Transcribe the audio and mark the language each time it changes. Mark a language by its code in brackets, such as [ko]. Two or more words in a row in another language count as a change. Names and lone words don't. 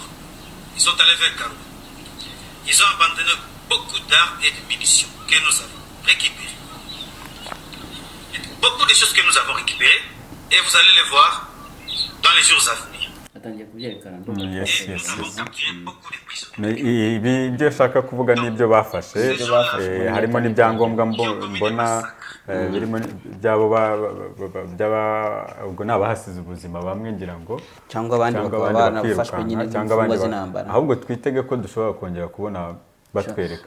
[fr] Ils sont allés vers Karou. Ils ont abandonné beaucoup d'armes et de munitions que nous avons récupérées. Et beaucoup de choses que nous avons récupérées, et vous allez les voir dans les jours à venir. Et nous avons capturé beaucoup de prisonniers. [rw] ibi ibyo ushaka kuvuga n'ibyo bafashe harimo n'ibyangombwa mbona birimo byabo ubwo nabahasize ubuzima bamwe ngira ngo cyangwa abandi bakaba banafashwe nyine cyangwa abandi ahubwo twitege ko dushobora kongera kubona batwereka